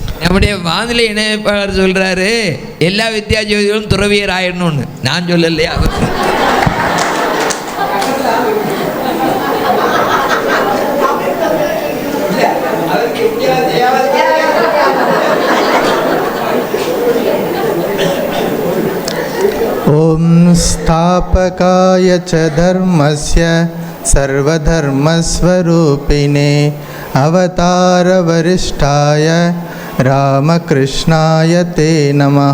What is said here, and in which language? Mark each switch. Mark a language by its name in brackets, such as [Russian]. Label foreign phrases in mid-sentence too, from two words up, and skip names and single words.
[Tamil] நம்முடைய வானிலை இணைப்பாளர் சொல்கிறாரு எல்லா வித்தியாசங்களும் துறவியர் ஆயிடணும்னு. நான் சொல்லலையா? [Sanskrit] ओम स्थापकाय च धर्मस्य सर्वधर्मस्वरूपिणे अवतारवरिष्ठाय रामकृष्णाय ते नमः।